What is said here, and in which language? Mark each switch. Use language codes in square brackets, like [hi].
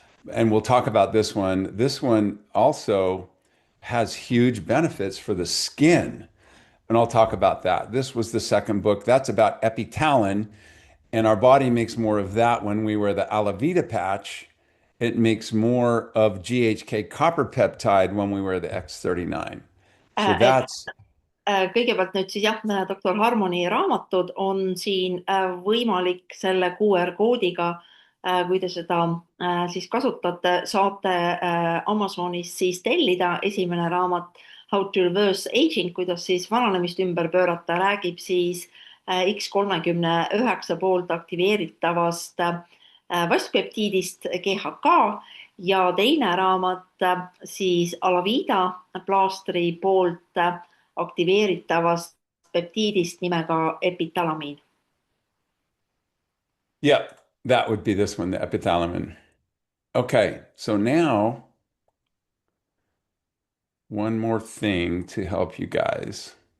[en] And we'll talk about this one. This one also has huge benefits for the skin, and I'll talk about that. This was the second book. That's about epitalin, and our body makes more of that when we wear the Alavita patch. it makes more of GHK copper peptide when we wear the X39. So [et] Et [en] that's, [et] kõigepealt nüüd siis jah, doktor Harmoni raamatud on siin võimalik selle QR koodiga, kui te seda siis kasutate, saate Amazonis siis tellida. Esimene raamat How to Reverse Aging, kuidas siis vananemist ümber pöörata, räägib siis X39 poolt aktiveeritavast vastpeptiidist GHK ja teine raamat siis Alavida plaastri poolt aktiveeritavast peptiidist nimega epitalamiin. [en] yeah, that would be this one, the epithalamin. Okay, so now one more thing to help you guys.